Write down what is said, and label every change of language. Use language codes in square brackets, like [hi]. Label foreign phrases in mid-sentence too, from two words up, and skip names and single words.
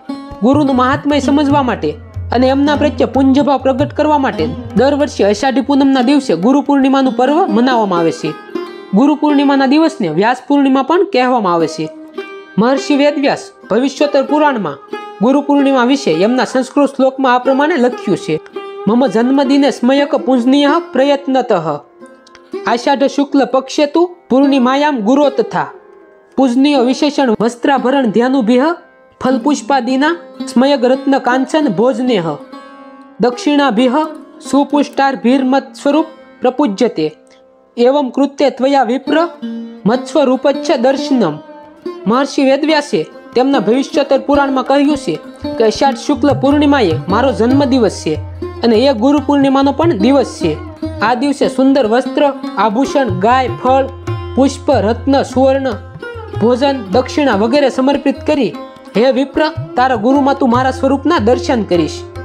[gu] ગુરુનું મહાત્મય સમજવા માટે અને એમના પ્રત્યે પૂજ્યભાવ પ્રગટ કરવા માટે દર વર્ષે અષાઢી પૂનમના દિવસે ગુરુ પૂર્ણિમાનું પર્વ મનાવવામાં આવે છે। ગુરુ પૂર્ણિમાના દિવસને વ્યાસ પૂર્ણિમા પણ કહેવામાં આવે છે। મહર્ષિ વેદવ્યાસ ભવિષ્યોત્તર પુરાણમાં ગુરુ પૂર્ણિમા વિશે એમના સંસ્કૃત શ્લોકમાં આ પ્રમાણે લખ્યું છે। [sa] मम जन्मदिने स्मयक पूजनीय प्रयत्नतः आषाढ़ शुक्ल पक्षे तु पूर्णिमायां गुरो तथा पूजनीय विशेषण वस्त्राभरण ध्यानुभिः फलपुष्पादीना स्मयग रत्न कांचन भोजनेह दक्षिणाभिः सुपुष्टार्भिर्मत् स्वरूप प्रपूज्यते एवं कृत्य त्वया विप्र मत्स्वरूपच्च दर्शनम। [gu] મહર્ષિ વેદવ્યાસે તેમના ભવિષ્યોત્તર પુરાણમાં કહ્યું છે કે અષાઢ શુક્લ પૂર્ણિમાએ મારો જન્મદિવસ છે અને એ ગુરુ પૂર્ણિમાનો પણ દિવસ છે। આ દિવસે સુંદર વસ્ત્ર, આભૂષણ, ગાય, ફળ, પુષ્પ, રત્ન, સુવર્ણ, ભોજન, દક્ષિણા વગેરે સમર્પિત કરી હે વિપ્ર, તારા ગુરુમાં તું મારા સ્વરૂપના દર્શન કરીશ।